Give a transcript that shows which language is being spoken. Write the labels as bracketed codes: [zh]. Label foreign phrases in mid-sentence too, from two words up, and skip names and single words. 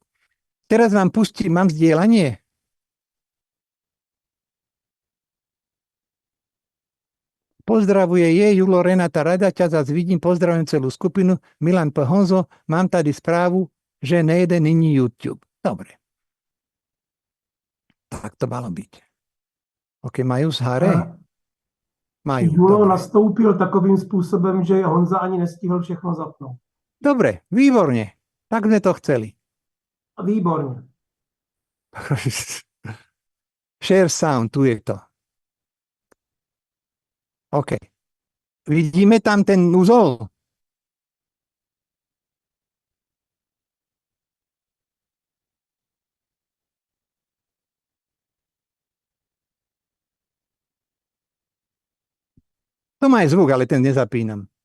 [sk] Teraz vám pustím, mám zdieľanie. Pozdravuje Julo, Renata, Rada, ťa zase vidím, pozdravujem celú skupinu, Milan P. [cs] Honzo, mám tady správu, že nejde nyní YouTube. [sk] Dobre. Tak to malo byť. OK, majú zhare? Majú. [cs] Julo nastoupil takovým způsobem, že Honza ani nestihl všechno zapnout. [sk] Dobre, výborne. Tak sme to chceli. Výborne. [en] Share sound, [sk] tu je to. OK. Vidíme tam ten úzol? To má aj zvuk, ale ten nezapínam.